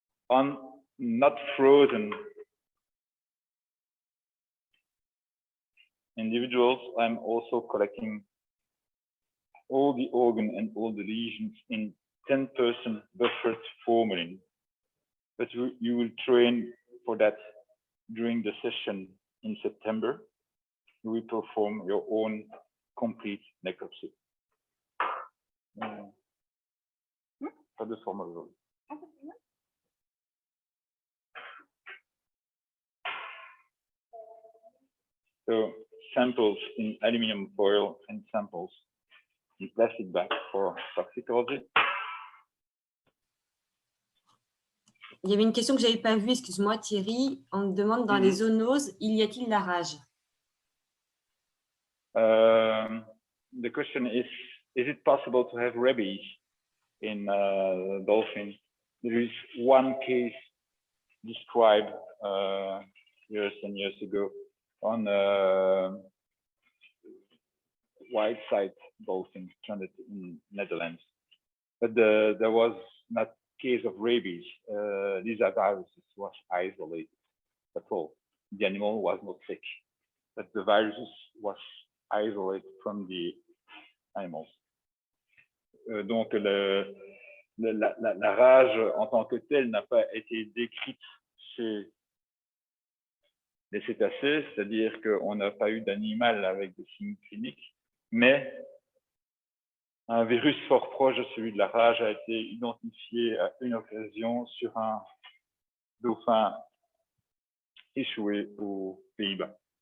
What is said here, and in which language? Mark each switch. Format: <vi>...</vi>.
<en>On not frozen individuals, I'm also collecting all the organ and all the lesions in 10% buffered formalin. But you will train for that during the session in September. You will perform your own complete necropsy.</en> <fr>Pas de forme aujourd'hui.</fr> <en>So samples in aluminum foil and samples in plastic bag for toxicology.</en> <fr>Il y avait une question que je n'avais pas vue, excuse-moi Thierry. On me demande dans les zoonoses, y a-t-il la rage?</fr> <en>The question is it possible to have rabies in dolphins? There is one case described years and years ago on white-side dolphin stranded in Netherlands, but there was not case of rabies. These viruses was isolated. That's all. The animal was not sick, but the viruses was isolated from the animals.</en> <fr>Donc la rage en tant que telle n'a pas été décrite chez les cétacés, c'est-à-dire qu'on n'a pas eu d'animal avec des signes cliniques, mais un virus fort proche de celui de la rage a été identifié à une occasion sur un dauphin échoué aux Pays-Bas.</fr>